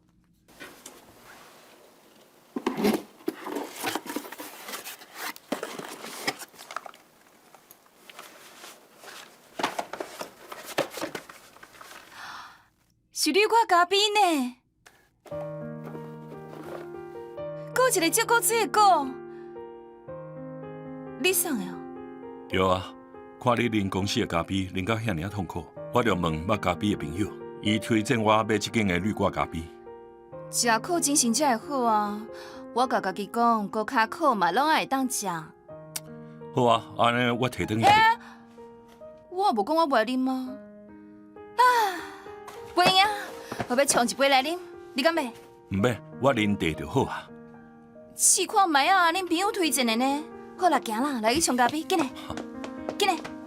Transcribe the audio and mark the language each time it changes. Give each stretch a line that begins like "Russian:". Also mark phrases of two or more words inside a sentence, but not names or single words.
Min Nan Chinese: 是你我嘉宾呢，搁一个照顾水的果，你送的哦？对啊，看你恁公司的咖啡啉到遐尔痛苦，我就问捌咖啡的朋友，伊推荐我买这间的绿挂咖啡。食苦精神才会好啊！我甲家己讲，搁较苦嘛，拢会当食。好啊，安尼我摕转去。我无讲我袂啉啊！袂用，我要冲一杯来啉，你敢袂？唔免，我啉茶就好啊。试看卖啊，恁朋友推荐的呢。好啦，行啦，来去冲咖啡，紧来，紧来。